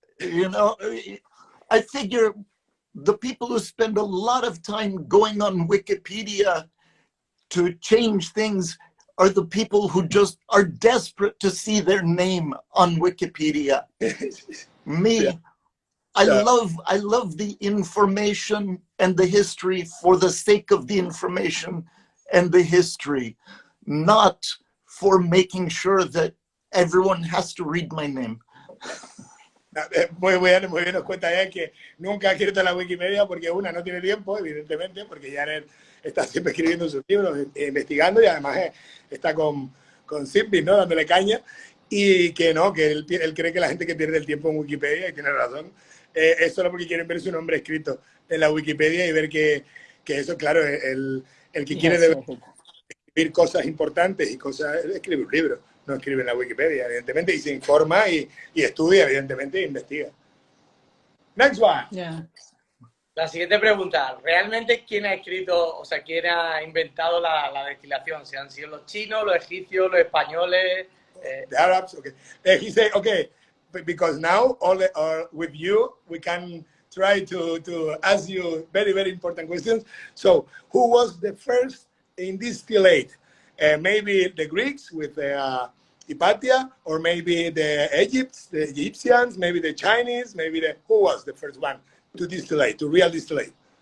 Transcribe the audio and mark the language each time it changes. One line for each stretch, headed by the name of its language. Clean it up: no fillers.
English: You know, I figure the people who spend a lot of time going on Wikipedia to change things are the people who just are desperate to see their name on Wikipedia. Me, yeah. I love the information and the history for the sake of the information and the history, not for making sure that everyone has to read my name.
Spanish: Muy bien, nos cuenta ya que nunca quiere estar en la Wikipedia porque una no tiene tiempo, evidentemente, porque Jared está siempre escribiendo sus libros, investigando y además está con Zippy, ¿no? Dándole caña y que no, que él cree que la gente que pierde el tiempo en Wikipedia, y tiene razón, es solo porque quieren ver su nombre escrito en la Wikipedia y ver que eso, claro, el que quiere escribir cosas importantes y cosas, escribe un libro, no escribe en la Wikipedia, evidentemente, y se informa y estudia, evidentemente, e investiga.
English: Next one. Yeah.
Spanish: La siguiente pregunta, ¿realmente quién ha escrito, o sea, quién ha inventado la destilación? ¿Si han sido los chinos, los egipcios, los españoles?
English: The Arabs, okay. He said, okay, because now with you we can try to ask you very, very important questions. So, who was the first in distillate? Maybe the Greeks with Hypatia, or maybe the Egyptians, maybe the Chinese, who was the first one to distillate, to real distillate?